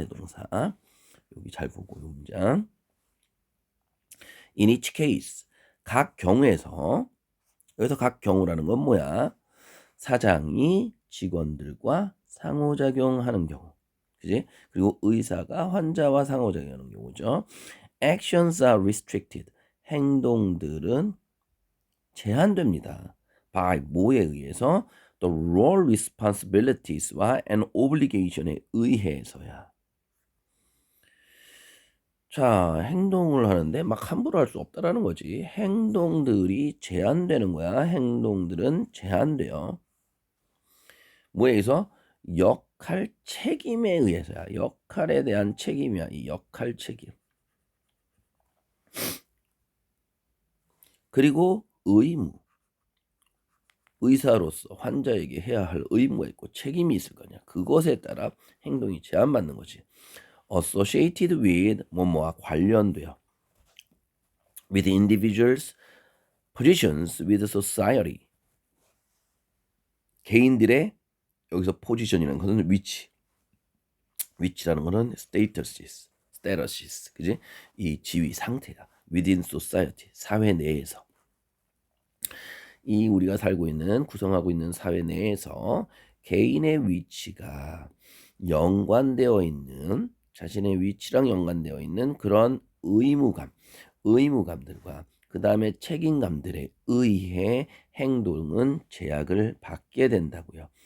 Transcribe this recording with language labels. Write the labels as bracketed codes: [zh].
[ko] 대동사 여기 잘 보고 요 문장 [en] in each case [ko] 각 경우에서 여기서 각 경우라는 건 뭐야? 사장이 직원들과 상호작용하는 경우 그지? 그리고 의사가 환자와 상호작용하는 경우죠. [en] Actions are restricted. [ko] 행동들은 제한됩니다. by 뭐에 의해서? [en] The role responsibilities와 and obligation에 의해서야. [ko] 자, 행동을 하는데 막 함부로 할 수 없다라는 거지. 행동들이 제한되는 거야. 행동들은 제한돼요. 뭐에 의해서? 역할 책임에 의해서야. 역할에 대한 책임이야. 이 역할 책임. 그리고 의무. 의사로서 환자에게 해야 할 의무가 있고 책임이 있을 거냐. 그것에 따라 행동이 제한받는 거지. [en] associated with [ko] 뭐뭐와 관련돼요. [en] with individuals, positions with society. [ko] 개인들의 여기서 포지션이라는 것은 위치. 위치라는 것은 statuses, 그지? 이 지위 상태야. [en] within society, [ko] 사회 내에서. 이 우리가 살고 있는 구성하고 있는 사회 내에서 개인의 위치가 연관되어 있는 자신의 위치랑 연관되어 있는 그런 의무감들과 그 다음에 책임감들에 의해 행동은 제약을 받게 된다고요.